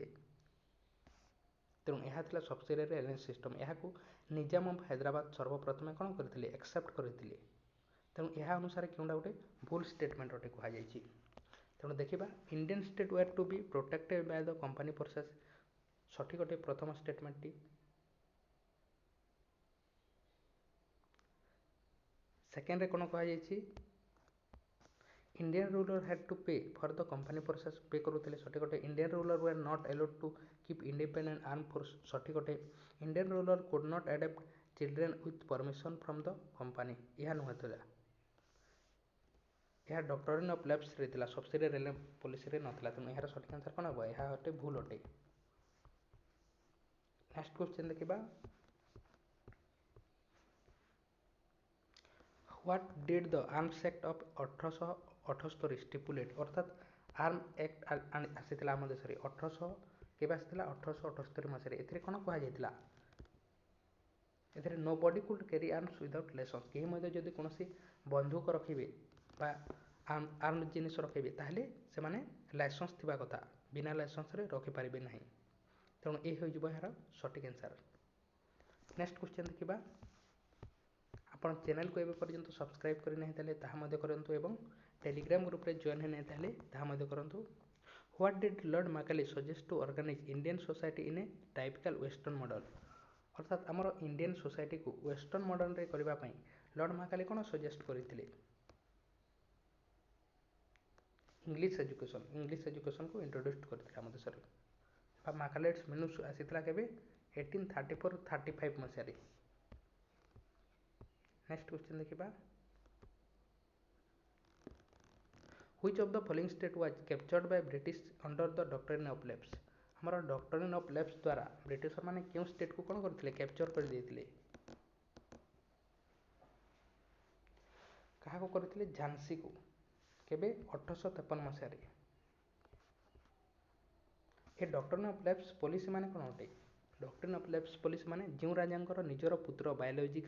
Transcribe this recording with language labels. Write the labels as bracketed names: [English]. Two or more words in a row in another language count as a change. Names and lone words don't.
[Odia] ତେଣୁ ଏହା ଥିଲା [English] subsidiary alliance system [Odia] ଏହାକୁ ନିଜାମ ଅଫ ହାଇଦ୍ରାବାଦ ସର୍ବପ୍ରଥମେ କ'ଣ କରିଥିଲେ ଆକ୍ସେପ୍ଟ କରିଥିଲେ ତେଣୁ ଏହା ଅନୁସାରେ କେଉଁଟା ଗୋଟେ ଭୁଲ ଷ୍ଟେଟମେଣ୍ଟ ଅଟେ କୁହାଯାଇଛି। ତେଣୁ ଦେଖିବା [English] Indian state were to be protected by the company forces [Odia] ସଠିକ ଅଟେ ପ୍ରଥମ ଷ୍ଟେଟମେଣ୍ଟଟି। ସେକେଣ୍ଡରେ କ'ଣ କୁହାଯାଇଛି [English] Indian ruler had to pay for the company forces pay [Odia] କରୁଥିଲେ ସଠିକ ଅଟେ [English] Indian ruler were not allowed to keep independent armed force [Odia] ସଠିକ ଅଟେ [English] Indian ruler could not adopt children with permission from the company [Odia] ଏହା ନୁହେଁ ଥିଲା ଏହା ଡକ୍ଟରିନ୍ ଅଫ୍ ଲେପ୍ସରେ ଥିଲା ସବସିଡିଆରୀ ପଲିସିରେ ନଥିଲା ତେଣୁ ଏହାର ସଠିକ ଆନ୍ସର କ'ଣ ହେବ ଏହା ଅଟେ ଭୁଲ ଅଟେ। [English] next question ଦେଖିବା What did the Arms Act of 1878 stipulate ଅର୍ଥାତ୍ ଆର୍ମ ଆକ୍ଟ [Odia] ଆସିଥିଲା ଆମ ଦେଶରେ କେବେ ଆସିଥିଲା 1878 ମସିହାରେ ଏଥିରେ କ'ଣ କୁହାଯାଇଥିଲା ଏଥିରେ [English] no body could carry arms without license [Odia] କେହି ମଧ୍ୟ ଯଦି କୌଣସି ବନ୍ଧୁକ ରଖିବେ ବା ଆର୍ମ ଜିନିଷ ରଖିବେ ତାହେଲେ ସେମାନେ ଲାଇସେନ୍ସ ଥିବା କଥା ବିନା ଲାଇସେନ୍ସରେ ରଖିପାରିବେ ନାହିଁ ତେଣୁ ଏ ହୋଇଯିବ ଏହାର ସଠିକ ଆନ୍ସର। [English] next question [Odia] ଦେଖିବା ଆପଣ ଚ୍ୟାନେଲକୁ ଏବେ ପର୍ଯ୍ୟନ୍ତ ସବସ୍କ୍ରାଇବ୍ କରିନାହିଁ ତାହେଲେ ତାହା ମଧ୍ୟ କରନ୍ତୁ ଏବଂ ଟେଲିଗ୍ରାମ ଗ୍ରୁପରେ ଜଏନ୍ ହୋଇନାହିଁ ତାହେଲେ ତାହା ମଧ୍ୟ କରନ୍ତୁ। [English] What did Lord Macaulay suggest to organize Indian society in a typical western model [Odia] ଅର୍ଥାତ୍ ଆମର [English] Indian societyକୁ western modernରେ [Odia] କରିବା ପାଇଁ ଲର୍ଡ଼ ମାକାଲେ କ'ଣ ସଜେଷ୍ଟ କରିଥିଲେ [English] English educationକୁ introduce [Odia] କରିଥିଲେ ଆମ ଦେଶରେ ବା ମାକାଲେଟ୍ସ ମିନୁସ୍ ଆସିଥିଲା କେବେ 1834-35 ମସିହାରେ। [English] next question [Odia] ଦେଖିବା [English] Which of the following state was captured by British under the doctrine of lapse [Odia] ଆମର ଡକ୍ଟରିନ୍ ଅଫ୍ ଲେପ୍ସ ଦ୍ୱାରା ବ୍ରିଟିଶର ମାନେ କେଉଁ ଷ୍ଟେଟକୁ କ'ଣ କରିଥିଲେ କ୍ୟାପଚର କରିଦେଇଥିଲେ କାହାକୁ କରିଥିଲେ ଝାନ୍ସିକୁ କେବେ 1853 ମସିହାରେ। ଏ ଡକ୍ଟରିନ୍ ଅଫ୍ ଲେପ୍ସ ପଲିସି ମାନେ କ'ଣ ଅଟେ ଡକ୍ଟରିନ୍ ଅଫ୍ ଲେପ୍ସ ପଲିସି ମାନେ ଯେଉଁ ରାଜାଙ୍କର ନିଜର ପୁତ୍ର ବାୟୋଲୋଜିକାଲ